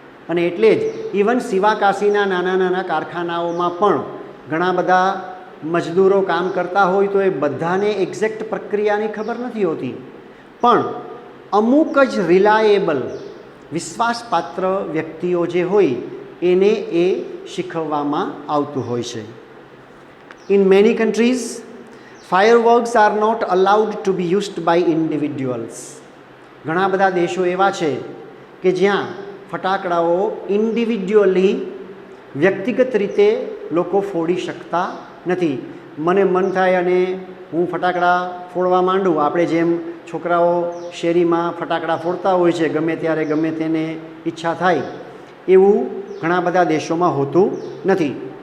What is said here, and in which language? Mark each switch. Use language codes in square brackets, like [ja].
[gu] અને એટલે જ ઇવન શિવાકાશીના નાના નાના કારખાનાઓમાં પણ ઘણા બધા મજદૂરો કામ કરતા હોય તો એ બધાને એક્ઝેક્ટ પ્રક્રિયાની ખબર નથી હોતી, પણ અમુક જ રિલાયેબલ વિશ્વાસપાત્ર વ્યક્તિઓ જે હોય એને એ શીખવવામાં આવતું હોય છે. [en] In many countries fireworks are not allowed to be used by individuals. [gu] ઘણા બધા દેશો એવા છે કે જ્યાં ફટાકડાઓ ઇન્ડિવિજ્યુઅલી વ્યક્તિગત રીતે લોકો ફોડી શકતા નથી. મને મન થાય અને હું ફટાકડા ફોડવા માંડું, આપણે જેમ છોકરાઓ શેરીમાં ફટાકડા ફોડતા હોય છે ગમે ત્યારે ગમે તેને ઈચ્છા થાય, એવું ઘણા બધા દેશોમાં હોતું નથી.